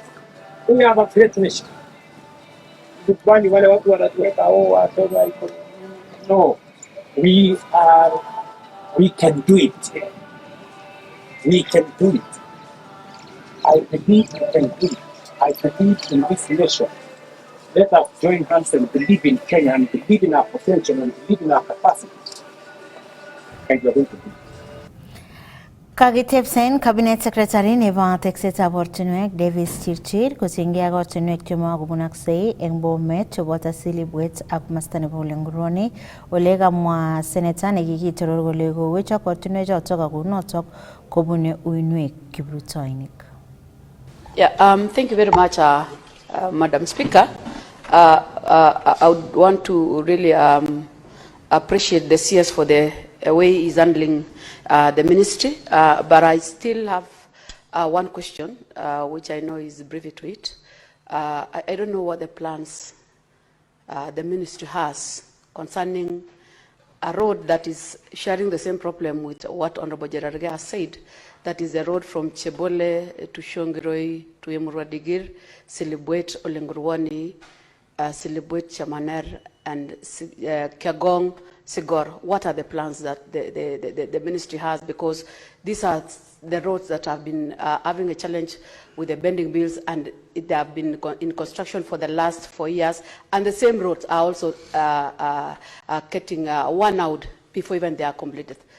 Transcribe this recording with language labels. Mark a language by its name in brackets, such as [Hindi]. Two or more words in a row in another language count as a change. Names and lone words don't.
[English] We have a great nation. No, we can do it. We can do it. I believe we can do it. I believe in this nation. Let us join hands and believe in Kenya and believe in our potential and believe in our capacity. And we are going to do it. [Kalenjin] Kakitebsen [English] Cabinet Secretary [Kalenjin] nebo teksetab ortinwek Davis Chirchir kosingei ak ortinwek chemakobunoksei eng Bomet cheboto Silibwet ak masta nebo Olenguruoni ole kamwa Senator nekikitoror kole kowechok ortinwechotok ak kounotok kobune uinwek kiprutoinik. [English] Yeah, thank you very much, Madam Speaker. I would want to really appreciate the CS for the way he's handling the ministry, but I still have one question, which I know is brief to it. I don't know what the plans the ministry has concerning a road that is sharing the same problem with what Honorable Jerarge has said. That is the road from Chebole to Shongiroi to Emurwadigir, Silibwet, Olenguruoni, Silibwet, Chamaner, and Kiagong, Sigor. What are the plans that the ministry has? Because these are the roads that have been having a challenge with the bending bills, and they have been in construction for the last 4 years. And the same roads are also getting worn out before even they are completed.